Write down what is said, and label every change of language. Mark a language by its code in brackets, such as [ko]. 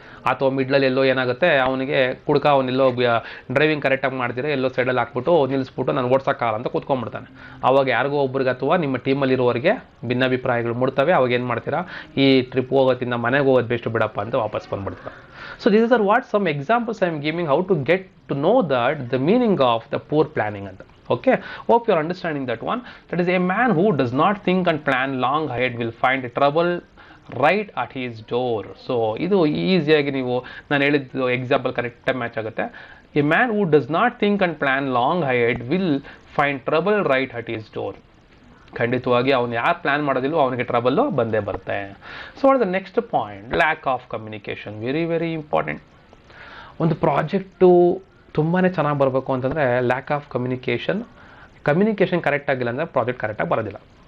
[kn] ಅಥವಾ ಮಿಡ್ಲಲ್ಲಿ ಎಲ್ಲೋ ಏನಾಗುತ್ತೆ, ಅವನಿಗೆ ಅವನೆಲ್ಲೋ ಡ್ರೈವಿಂಗ್ ಕರೆಕ್ಟಾಗಿ ಮಾಡ್ದಿರ ಎಲ್ಲೋ ಸೈಡಲ್ಲಿ ಹಾಕ್ಬಿಟ್ಟು ನಿಲ್ಲಿಸ್ಬಿಟ್ಟು ನಾನು ಓಡ್ಸೋಕ್ಕಾಗಲ್ಲ ಅಂತ ಕೂತ್ಕೊಂಡ್ಬಿಡ್ತಾನೆ. ಅವಾಗ ಯಾರಿಗೋ ಒಬ್ರಿಗೆ ಅಥವಾ ನಿಮ್ಮ ಟೀಮಲ್ಲಿರೋರಿಗೆ ಭಿನ್ನಾಭಿಪ್ರಾಯಗಳು ಮೂಡ್ತವೆ. ಅವಾಗ ಏನು ಮಾಡ್ತೀರಾ, ಈ ಟ್ರಿಪ್ ಹೋಗೋದ್ರಿಂದ ಮನೆಗೆ ಹೋಗೋದು ಬೆಸ್ಟ್ ಬಿಡಪ್ಪ ಅಂತ ವಾಪಸ್ ಬಂದುಬಿಡ್ತೀರಾ. [en] So these are what some examples I am giving how to get to know that the meaning of the poor planning. Okay, hope you are understanding that one. That is, a man who does not think and plan long ahead will find trouble right at his door. [kn] So ಇದು ಈಸಿಯಾಗಿ ನೀವು ನಾನು ಹೇಳಿದ್ದು example ಕರೆಕ್ಟಾಗಿ match ಆಗುತ್ತೆ. [en] A man who does not think and plan long ahead will find trouble right at his door. [kn] ಖಂಡಿತವಾಗಿ ಅವನು ಯಾರು ಪ್ಲ್ಯಾನ್ ಮಾಡೋದಿಲ್ಲೋ ಅವನಿಗೆ ಟ್ರಬಲ್ಲು ಬಂದೇ ಬರುತ್ತೆ. [en] So what the next point, lack of communication. Very very important. [kn] ಒಂದು project ತುಂಬಾ ಚೆನ್ನಾಗಿ ಬರಬೇಕು ಅಂತಂದರೆ ಲ್ಯಾಕ್ ಆಫ್ ಕಮ್ಯುನಿಕೇಷನ್ ಕರೆಕ್ಟ್ ಆಗಿಲ್ಲ ಅಂದರೆ ಪ್ರಾಜೆಕ್ಟ್ ಕರೆಕ್ಟಾಗಿ ಬರೋದಿಲ್ಲ.